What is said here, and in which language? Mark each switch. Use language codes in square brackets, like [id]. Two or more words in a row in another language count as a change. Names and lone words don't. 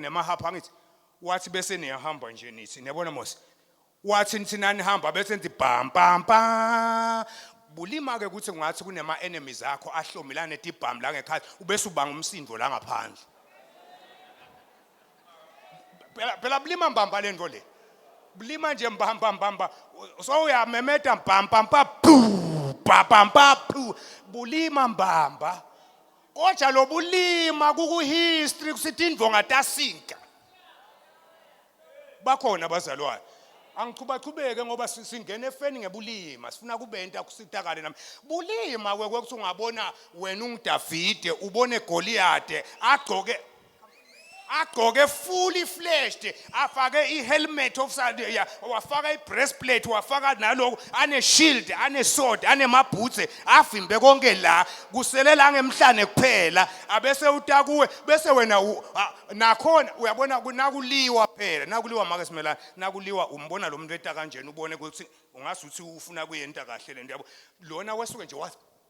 [ss] nemahapha ngithi wathi bese niyahamba nje nithi niyabona mos wathi nithi nani hamba bese nithi bam bam bam bulima ke ukuthi kungathi kunema enemies akho ahlomelana etibhamu la ngekhaya ubese ubanga umsindo la ngaphandle phela bulima mbamba lento le bulima nje mbamba mbamba so uyamemeta mbamba mbamba bulima mbamba kodwa lo bulima kuku history kusithi indvonga tasinka bakhona abazalwane angiqhubaqhubeke ngoba singena efeni ngebulima sifuna kube into akusitakale nami bulima kwekuthi ungabona wena unguDavide ubone Goliath agqoke [en] fully fleshed [ss] afake ihelmet of wafaka ibreastplate wafaka naloko ane shield ane sword ane maboots avimbe konke la kuselela ngemhlane kuphela abese utakuwe bese wena nakhona uyabona kunakuliwa phela nakuliwa make simelana nakuliwa umbona lo muntu eta kanjena ubone ukuthi ungasuthi ufuna kuyenta kahle lento yabo lona wesuke nje wathi